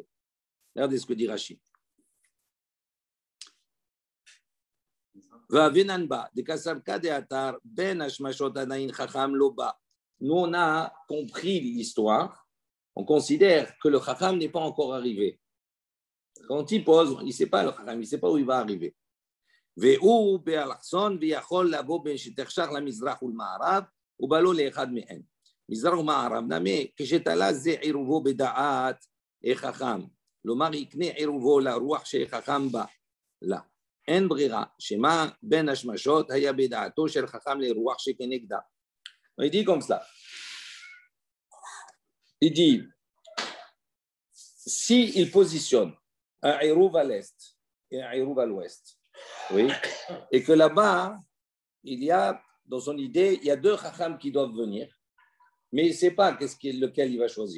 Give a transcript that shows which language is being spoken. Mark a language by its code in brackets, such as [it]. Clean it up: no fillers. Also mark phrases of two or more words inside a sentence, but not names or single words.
[fr] Regardez ce que dit Rashi. Nous, on a compris l'histoire. On considère que le Chacham n'est pas encore arrivé. Quand il pose, il ne sait pas le Chacham, il ne sait pas où il va arriver. [he] אין ברירה, שמה בין השמשות היה בדעתו של חכם לרוח שכנגדה. [fr] Il dit comme ça. Il dit, si il positionne un Hérouv à l'est et un Hérouv à l'ouest, oui, et que là-bas, il y a, dans son idée, il y a deux Chacham qui doivent venir, mais il ne sait pas lequel il va choisir.